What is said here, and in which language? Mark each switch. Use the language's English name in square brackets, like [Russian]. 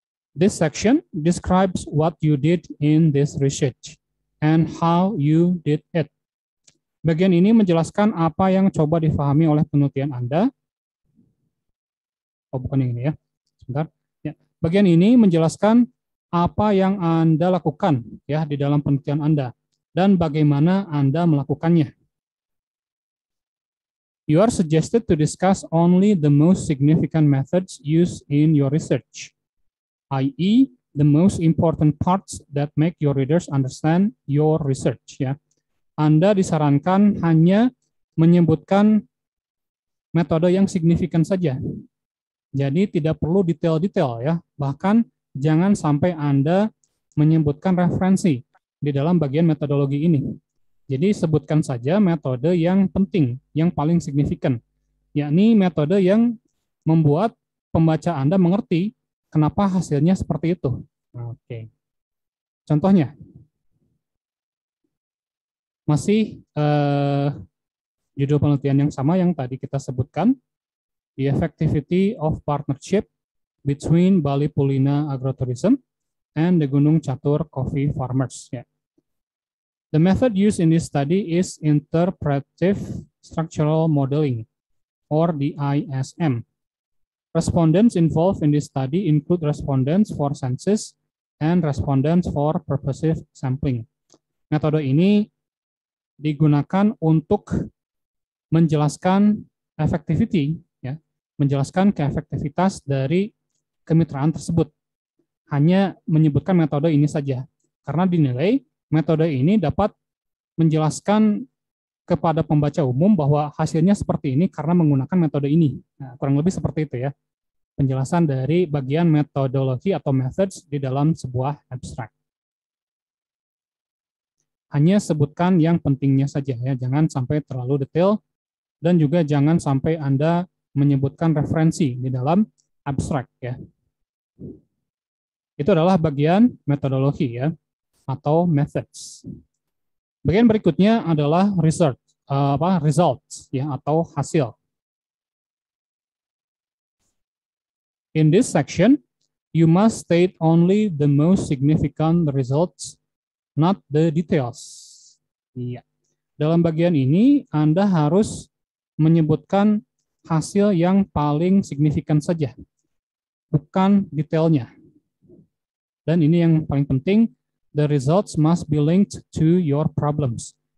[English] This section describes what you did in this research and how you did it. [Indonesian] Bagian ini menjelaskan apa yang coba difahami oleh penelitian Anda. Oh, bukan yang ini, ya. Sebentar. Ya. Bagian ini menjelaskan apa yang Anda lakukan, ya, di dalam penelitian Anda dan bagaimana Anda melakukannya. [English] You are suggested to discuss only the most significant methods used in your research, i.e., the most important parts that make your readers understand your research, ya. [Indonesian] Anda disarankan hanya menyebutkan metode yang signifikan saja. Jadi tidak perlu detail-detail, ya. Bahkan jangan sampai Anda menyebutkan referensi di dalam bagian metodologi ini. Jadi sebutkan saja metode yang penting, yang paling signifikan, yakni metode yang membuat pembaca Anda mengerti kenapa hasilnya seperti itu. Oke. Contohnya, masih judul penelitian yang sama yang tadi kita sebutkan, The Effectivity of Partnership Between Bali Pulina Agrotourism and the Gunung Catur Coffee Farmers. Yeah. [English] The method used in this study is interpretive structural modeling, or the ISM. Respondents involved in this study include respondents for census and respondents for purposive sampling. [Indonesian] Metode ini digunakan untuk menjelaskan effectivity, ya, menjelaskan keefektivitas dari kemitraan tersebut. Hanya menyebutkan metode ini saja, karena dinilai metode ini dapat menjelaskan kepada pembaca umum bahwa hasilnya seperti ini karena menggunakan metode ini. Nah, kurang lebih seperti itu ya, penjelasan dari bagian metodologi atau methods di dalam sebuah abstrak. Hanya sebutkan yang pentingnya saja ya, jangan sampai terlalu detail dan juga jangan sampai Anda menyebutkan referensi di dalam abstrak ya. Itu adalah bagian metodologi ya, atau methods. Bagian berikutnya adalah results ya, atau hasil. [English] In this section, you must state only the most significant results, not the details. Iya. [Indonesian] Dalam bagian ini, Anda harus menyebutkan hasil yang paling signifikan saja, bukan detailnya. Dan ini yang paling penting, [English] the results must be linked to your problems.